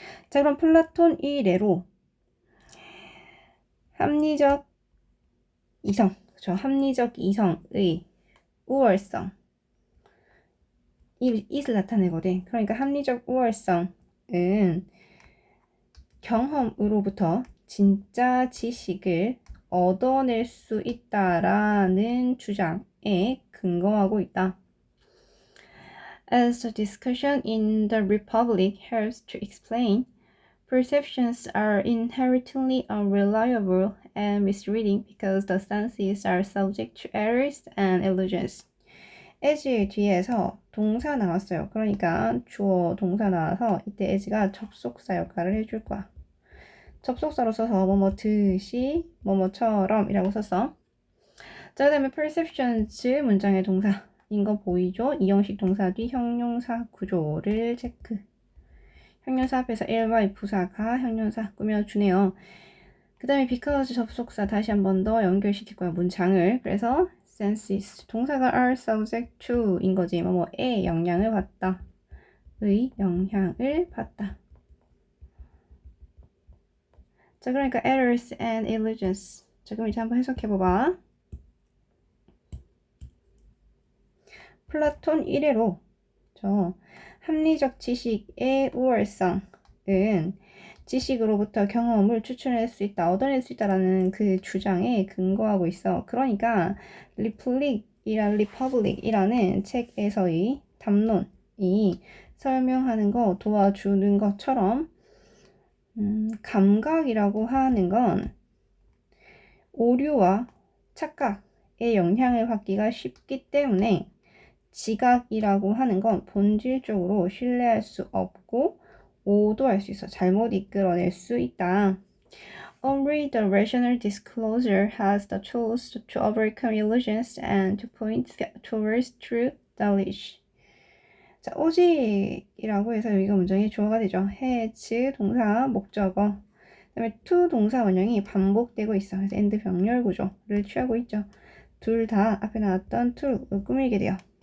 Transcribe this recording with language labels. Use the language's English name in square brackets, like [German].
[Korean] 자, 그럼 플라톤 이래로 합리적 이성의 우월성 이를 나타내거든. 그러니까 합리적 우월성은 경험으로부터 진짜 지식을 얻어낼 수 있다라는 주장에 근거하고 있다. [English] As the discussion in the Republic helps to explain, perceptions are inherently unreliable and misleading because the senses are subject to errors and illusions. [Korean] as 뒤에서 동사 나왔어요. 그러니까 주어 동사 나와서 이때 as가 접속사 역할을 해줄 거야. 접속사로 써서 뭐뭐듯이 뭐뭐처럼 이라고 썼어. 자, 그 다음에 perceptions 문장의 동사인 거 보이죠? 이 형식 동사 뒤 형용사 구조를 체크. 형용사 앞에서 ly 부사가 형용사 꾸며주네요. 그 다음에 because 접속사 다시 한 번 더 연결시킬 거야 문장을. 그래서 senses. 동사가 are subject to인 거지. 뭐뭐에 영향을 받다. 의 영향을 받다. 자, 그러니까 errors and illusions. 자, 그럼 이제 한번 해석해봐봐. 플라톤 1회로 저 합리적 지식의 우월성은 지식으로부터 경험을 추출할 수 있다, 얻어낼 수 있다라는 그 주장에 근거하고 있어. 그러니까 리퍼블릭이라는 책에서의 담론이 설명하는 거 도와주는 것처럼 감각이라고 하는 건 오류와 착각의 영향을 받기가 쉽기 때문에 지각이라고 하는 건 본질적으로 신뢰할 수 없고 오도할 수 있어. 잘못 이끌어낼 수 있다. [English] Only the rational disclosure has the tools to overcome illusions and to point towards true knowledge. [Korean] 자, 오직이라고 해서 여기가 문장의 주어가 되죠. has, 동사, 목적어. 그 다음에 to 동사 원형이 반복되고 있어. 그래서 and 병렬 구조를 취하고 있죠. 둘 다 앞에 나왔던 to를 꾸미게 돼요.